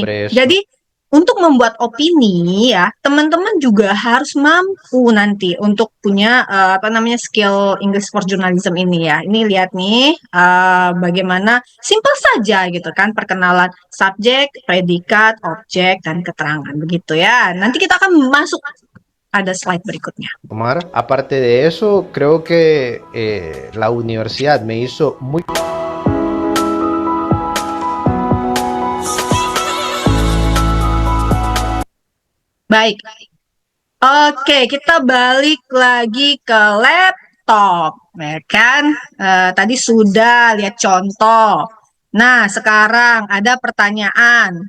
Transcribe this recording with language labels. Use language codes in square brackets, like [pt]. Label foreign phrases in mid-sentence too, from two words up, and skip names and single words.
[id] Jadi untuk membuat opini ya, teman-teman juga harus mampu nanti untuk punya apa namanya skill [en] English for Journalism [id] ini ya. Ini lihat nih bagaimana simple saja gitu kan, perkenalan subjek, predikat, objek dan keterangan begitu ya. Nanti kita akan masuk ada slide berikutnya. [es] Omar, aparte de eso, creo que la universidad me hizo muy... [id] Baik. Oke, kita balik lagi ke laptop, ya kan? Tadi sudah lihat contoh. Nah, sekarang ada pertanyaan.